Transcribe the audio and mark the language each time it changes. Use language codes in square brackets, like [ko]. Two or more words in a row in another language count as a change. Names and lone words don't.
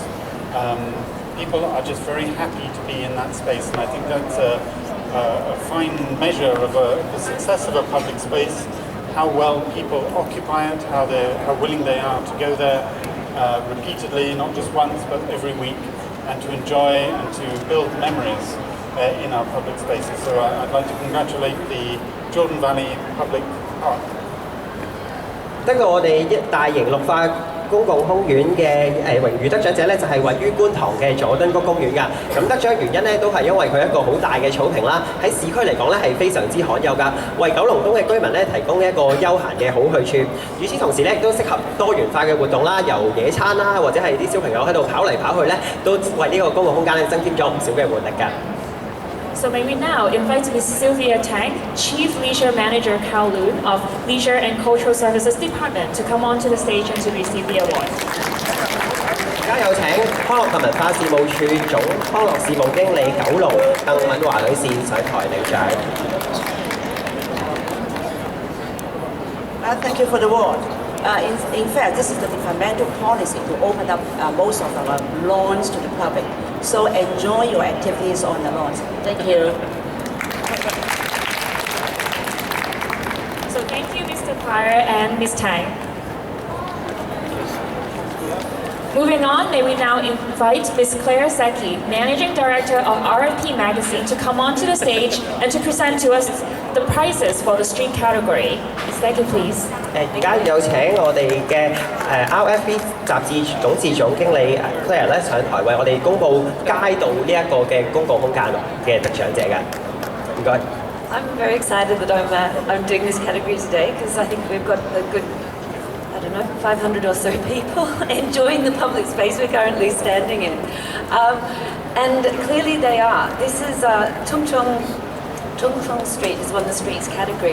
[en] People are just very happy to be in that space, and I think that's a fine measure of the success of a public space, how well people occupy it, how willing they are to go there repeatedly, not just once but every week, and to enjoy and to build memories in our public spaces. So I'd like to congratulate the Jordan Valley Public Park. [yue] 得到我哋大型綠化公共空園嘅榮譽得獎者咧，就係位於觀塘嘅佐敦谷公園㗎。咁得獎原因咧，都係因為佢一個好大嘅草坪啦，喺市區嚟講咧係非常之罕有㗎，為九龍東嘅居民咧提供一個休閒嘅好去處。與此同時咧，亦都適合多元化嘅活動啦，由野餐啦，或者係啲小朋友喺度跑嚟跑去咧，都為呢個公共空間咧增添咗唔少嘅活力㗎。 [en] So may we now invite Ms. Sylvia Tang, Chief Leisure Manager Kowloon of Leisure and Cultural Services Department, to come onto the stage and to receive the award. [yue] 而家有請康樂及文化事務處總康樂事務經理九龍鄧敏華女士上台領獎。 [en] Thank you for the award. In fact, this is the departmental policy to open up most of our lawns to the public. So enjoy your activities on the lawns. Thank you. So thank you, Mr. Pryor and Ms. Tang. Moving on, may we now invite Ms. Claire Zecchi, Managing Director of RFP Magazine, to come onto the stage and to present to us the prizes for the street category. Ms. Zecchi, please. [yue] 而家有請我哋嘅RFP 雜誌董事總經理 Claire 咧上台為我哋公佈街道呢一個嘅公共空間嘅得獎者嘅，唔該。 [en] I'm very excited that I'm doing this category today because I think we've got a good, 500 or so people enjoying the public space we're currently standing in. And clearly they are. This is Tung Chung Street is one of the streets category.